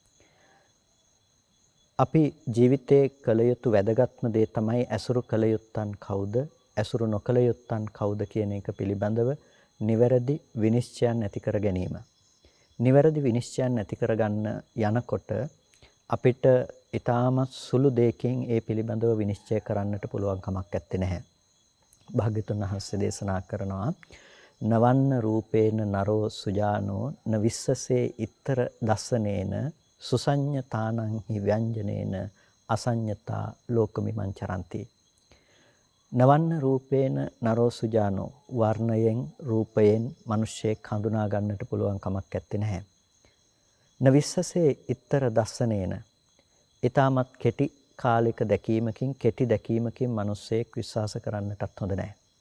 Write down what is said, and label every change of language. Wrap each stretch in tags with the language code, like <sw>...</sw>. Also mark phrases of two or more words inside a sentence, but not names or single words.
<si>අපි ජීවිතයේ කළ යුතු වැදගත්ම දේ තමයි ඇසුරු කළ යුත්තන් කවුද, ඇසුරු නොකළ යුත්තන් කවුද කියන එක පිළිබඳව නිවැරදි විනිශ්චයන් ඇති කර ගැනීම. නිවැරදි විනිශ්චයන් ඇති කරගන්න යනකොට අපිට ඊටමත් සුළු දෙයකින් ඒ පිළිබඳව විනිශ්චය කරන්නට පුළුවන් කමක් නැත්තේ නැහැ. භාග්‍යතුන් වහන්සේ දේශනා කරනවා</si> <pi>නවන්න රූපේන නරෝ සුජානෝ න විස්සසේ ඉත්තර දස්සනේන සුසඤ්ඤතානං හි ව්‍යංජනේන අසඤ්ඤතා ලෝකමිමංචරಂತಿ. නවන්න රූපේන නරෝ සුජානෝ,</pi> <si>වර්ණයෙන් රූපයෙන් මිනිස්සෙක් හඳුනා ගන්නට පුළුවන් කමක් නැත්තේ නැහැ.</si> <pi>න විස්සසේ ඉත්තර දස්සනේන,</pi> <si>ඊටමත් කෙටි කාලික දැකීමකින් කෙටි දැකීමකින් මිනිස්සෙක් විශ්වාස කරන්නටත් හොඳ නැහැ.</si>